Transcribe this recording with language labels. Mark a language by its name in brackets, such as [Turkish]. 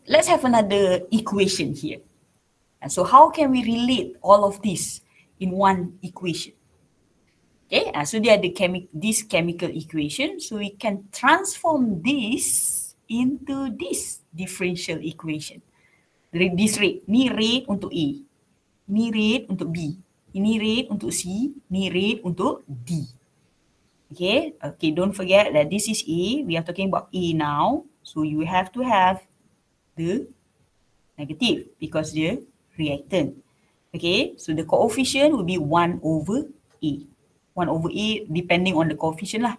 [English] Let's have another equation here. And so how can we relate all of this in one equation? Okay, so [Malay] dia ada [English] this chemical equation, so we can transform this into this differential equation. This rate, [Malay] ni rate untuk A, ni rate untuk B, ini rate untuk C, ni rate untuk D. [English] Okay, don't forget that this is A, we are talking about A now, so you have to have the negative because [Malay] dia [English] reactant. Okay, so the coefficient will be 1 over A. 1 over A depending on the coefficient [Malay] lah.